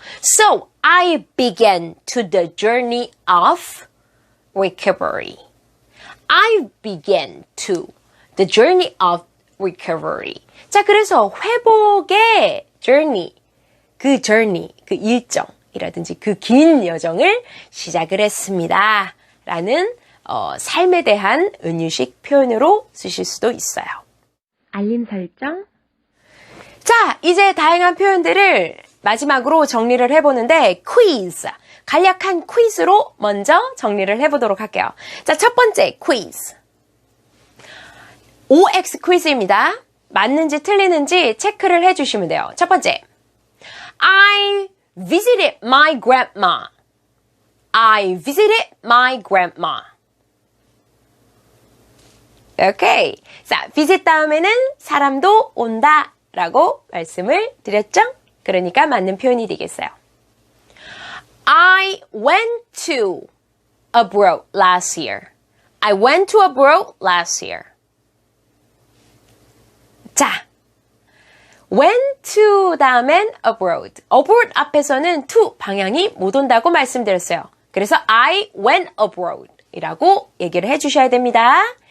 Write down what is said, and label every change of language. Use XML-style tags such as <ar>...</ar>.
<en>So, I began to the journey of recovery. I began to the journey of recovery.</en> <ko>자, 그래서 회복의 journey, 그 일정이라든지 그 긴 여정을 시작을 했습니다. 라는 삶에 대한 은유식 표현으로 쓰실 수도 있어요. 알림 설정. 자, 이제 다양한 표현들을 마지막으로 정리를 해보는데 quiz, 간략한 퀴즈로 먼저 정리를 해보도록 할게요. 자, 첫 번째 quiz. OX 퀴즈입니다. 맞는지 틀리는지 체크를 해주시면 돼요. 첫 번째,</ko> <en>I visited my grandma. I visited my grandma.</en> <ko>오케이. 자, visit 다음에는 사람도 온다 라고 말씀을 드렸죠? 그러니까 맞는 표현이 되겠어요.</ko> <en>I went to abroad last year. I went to abroad last year.</en> <ko>자, went to 다음엔 abroad. abroad 앞에서는 to 방향이 못 온다고 말씀드렸어요. 그래서</ko> <en>I went abroad</en> <ko>이라고 얘기를 해주셔야 됩니다.</ko>